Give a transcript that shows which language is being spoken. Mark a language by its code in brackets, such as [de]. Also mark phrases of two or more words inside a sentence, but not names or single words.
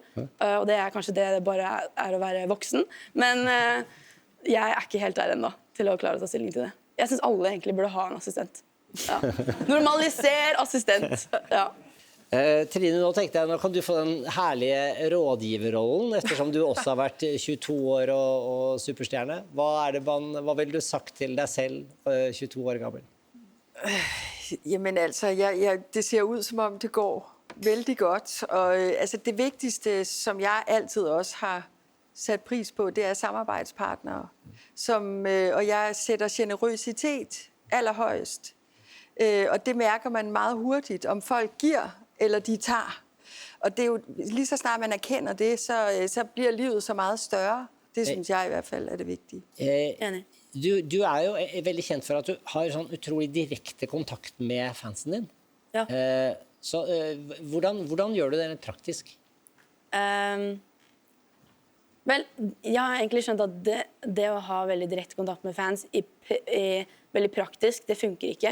[no] Og det er kanskje det bare er å være voksen. Men jeg er ikke helt der ennå til å klare å ta stilling til det. Jeg synes alle egentlig burde ha en assistent. Ja. Normaliser assistent, ja. Trine, nå tenkte jeg, nå kan du få den herlige rådgiverrollen, ettersom du også har vært 22 år og superstjerne. Hva vil du sagt til deg selv, 22 år gammel? [da] Jamen altså, det ser ud som om det går veldig godt. Og altså, det vigtigste, som jeg altid også har sat pris på, det er samarbejdspartnere. Og jeg sætter generøsitet allerhøjest. Og det mærker man meget hurtigt, om folk giver eller de tager. Og det er jo lige så snart man erkender det, så bliver livet så meget større. Det synes jeg [no] i hvert fall [da] er det vigtige. [no] Du er jo veldig kjent for at du har sånn utrolig direkte kontakt med fansen din. Ja. Så hvordan gjør du det rent praktisk? Vel, jeg har egentlig skjønt at det å ha veldig direkte kontakt med fans veldig praktisk, det funker ikke.